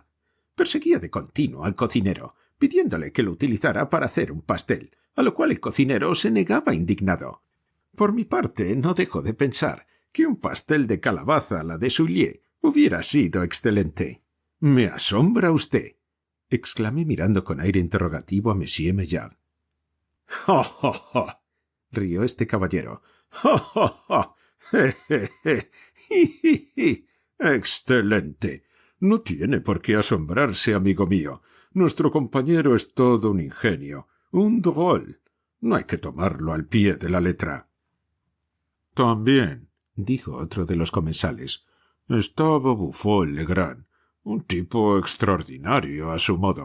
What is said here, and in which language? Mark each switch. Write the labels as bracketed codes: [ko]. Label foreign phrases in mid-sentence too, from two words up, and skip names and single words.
[es] Perseguía de continuo al cocinero, pidiéndole que lo utilizara para hacer un pastel, a lo cual el cocinero se negaba indignado. Por mi parte, no dejo de pensar que un pastel de calabaza a la de Sulliers hubiera sido excelente». «Me asombra usted», exclamé mirando con aire interrogativo a Monsieur Maillard. «¡Ja, ja, ja!», rió este caballero. «¡Ja, ja, ja! ¡Je, je, je! ¡Ji, ji, ji! ¡Excelente! No tiene por qué asombrarse, amigo mío. Nuestro compañero es todo un ingenio, un drôle. No hay que tomarlo al pie de la letra». «También», dijo otro de los comensales, «estaba Buffon Legrand, un tipo extraordinario a su modo.